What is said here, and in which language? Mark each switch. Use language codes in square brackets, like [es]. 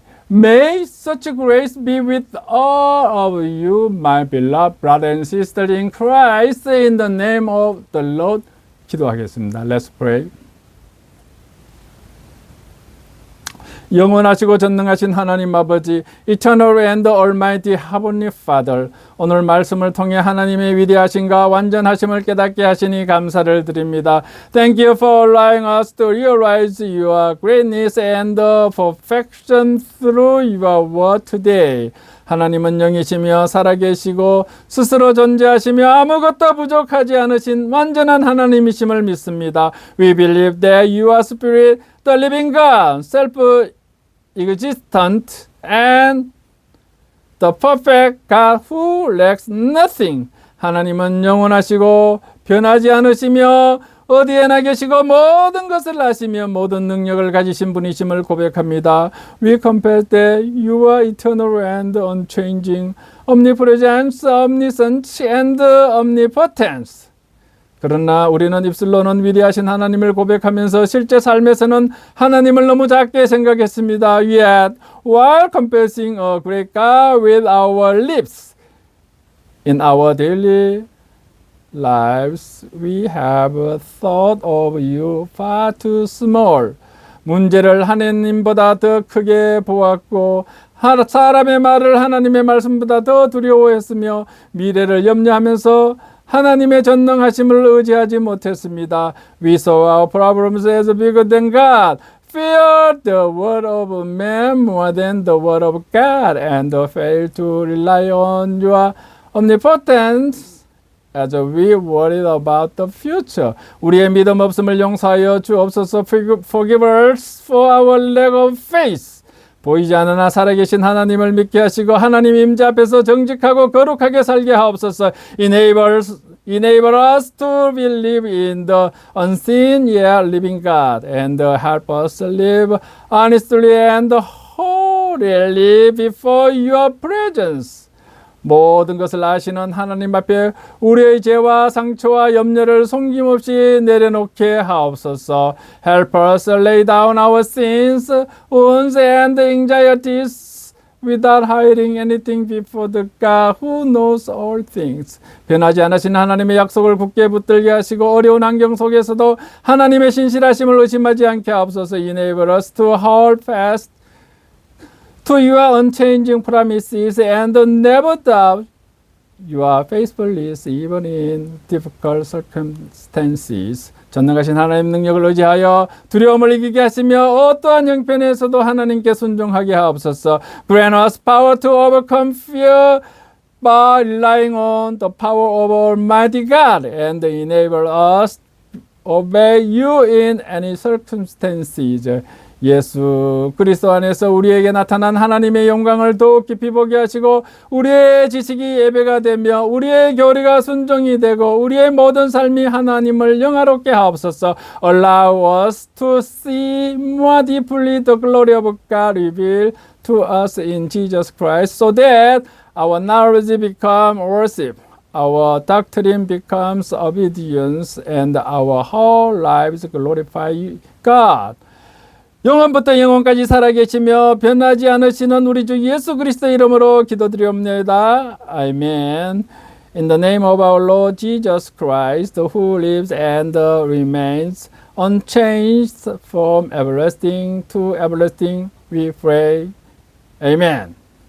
[en] May such grace be with all of you, my beloved brothers and sisters in Christ, in the name of the Lord. [ko] 기도하겠습니다. [en] Let's pray. [ko] 영원하시고 전능하신 하나님 아버지, [en] Eternal and Almighty Heavenly Father, [ko] 오늘 말씀을 통해 하나님의 위대하심과 완전하심을 깨닫게 하시니 감사를 드립니다. [en] Thank you for allowing us to realize your greatness and perfection through your word today. [ko] 하나님은 영이시며 살아계시고 스스로 존재하시며 아무것도 부족하지 않으신 완전한 하나님이심을 믿습니다. [en] We believe that you are spirit, the living God, self-existent and the perfect God who lacks nothing. [ko] 하나님은 영원하시고 변하지 않으시며 어디에나 계시고 모든 것을 아시며 모든 능력을 가지신 분이심을 고백합니다. [en] We confess that you are eternal and unchanging, omnipresent, omniscient, and omnipotent. [ko] 그러나 우리는 입술로는 위대하신 하나님을 고백하면서 실제 삶에서는 하나님을 너무 작게 생각했습니다. [en] Yet, while confessing a great God with our lips, in our daily lives, we have thought of you far too small. [ko] 문제를 하나님보다 더 크게 보았고 사람의 말을 하나님의 말씀보다 더 두려워했으며 미래를 염려하면서 하나님의 전능하심을 의지하지 못했습니다. [en] We saw our problems as bigger than God, feared the word of man more than the word of God, and failed to rely on your omnipotence as we worried about the future. [ko] 우리의 믿음 없음을 용서하여 주옵소서. [en] Forgive us for our lack of faith. [ko] 보이지 않으나 살아계신 하나님을 믿게 하시고 하나님 임재 앞에서 정직하고 거룩하게 살게 하옵소서. [en] Enable us to believe in the unseen yet living God, and help us live honestly and holily before your presence. [ko] 모든 것을 아시는 하나님 앞에 우리의 죄와 상처와 염려를 숨김없이 내려놓게 하옵소서. [en] Help us lay down our sins, wounds and anxieties without hiding anything before the God who knows all things. [ko] 변하지 않으신 하나님의 약속을 굳게 붙들게 하시고 어려운 환경 속에서도 하나님의 신실하심을 의심하지 않게 하옵소서. [en] Enable us to hold fast to your unchanging promises and never doubt your faithfulness even in difficult circumstances. [ko] 전능하신 하나님 능력을 의지하여 두려움을 이기게 하시며 어떠한 형편에서도 하나님께 순종하게 하옵소서. [en] Grant us power to overcome fear by relying on the power of Almighty God, and enable us to obey you in any circumstances. [ko] 예수 그리스도 안에서 우리에게 나타난 하나님의 영광을 더욱 깊이 보게 하시고 우리의 지식이 예배가 되며 우리의 교리가 순종이 되고 우리의 모든 삶이 하나님을 영화롭게 하옵소서. [en] Allow us to see more deeply the glory of God revealed to us in Jesus Christ, so that our knowledge becomes worship, our doctrine becomes obedience, and our whole lives glorify God. [ko] 영원부터 영원까지 살아계시며 변하지 않으시는 우리 주 예수 그리스도의 이름으로 기도드리옵나이다. 아멘. [en] In the name of our Lord Jesus Christ, who lives and remains unchanged from everlasting to everlasting, we pray. Amen.